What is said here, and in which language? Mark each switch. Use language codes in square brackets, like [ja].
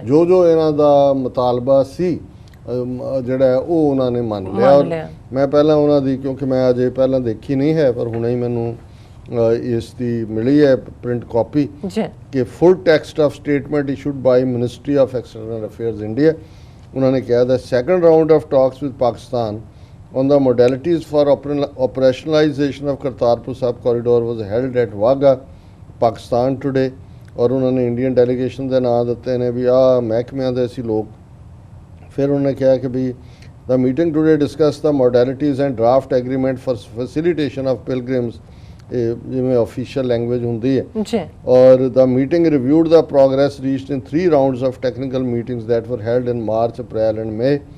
[pa] ਜੋ ਜੋ ਇਹਨਾਂ ਦਾ ਮੁਤਾਲਬਾ ਸੀ ਜਿਹੜਾ ਉਹ ਉਹਨਾਂ ਨੇ ਮੰਨ ਲਿਆ। ਔਰ ਮੈਂ ਪਹਿਲਾਂ ਉਹਨਾਂ ਦੀ, ਕਿਉਂਕਿ ਮੈਂ ਅਜੇ ਪਹਿਲਾਂ ਦੇਖੀ ਨਹੀਂ ਹੈ ਪਰ ਹੁਣੇ ਹੀ ਮੈਨੂੰ ਇਸ ਦੀ ਮਿਲੀ ਹੈ ਪ੍ਰਿੰਟ ਕਾਪੀ ਜੀ [en] ਕਿ full text of statement issued by ministry of external affairs India. [pa] ਉਹਨਾਂ ਨੇ ਕਿਹਾ [en] ਦਾ second round of talks with Pakistan on the modalities for operationalization of Kartarpur Sahib corridor was held at Wagah, Pakistan today। [pa] ਔਰ ਉਹਨਾਂ ਨੇ Indian delegation ਦੇ ਨਾਂ ਦਿੱਤੇ ਨੇ ਵੀ ਆਹ ਮਹਿਕਮਿਆਂ ਦੇ ਅਸੀਂ ਲੋਕ। ਫਿਰ ਉਹਨਾਂ ਨੇ ਕਿਹਾ ਕਿ ਵੀ [en] the meeting today discussed the modalities and draft agreement for facilitation of pilgrims, [pa] ਜਿਵੇਂ [en] official language [pa] ਹੁੰਦੀ ਹੈ। ਜੀ [en] ਔਰ the meeting reviewed the progress reached in 3 rounds of technical meetings that were held in March, April and May।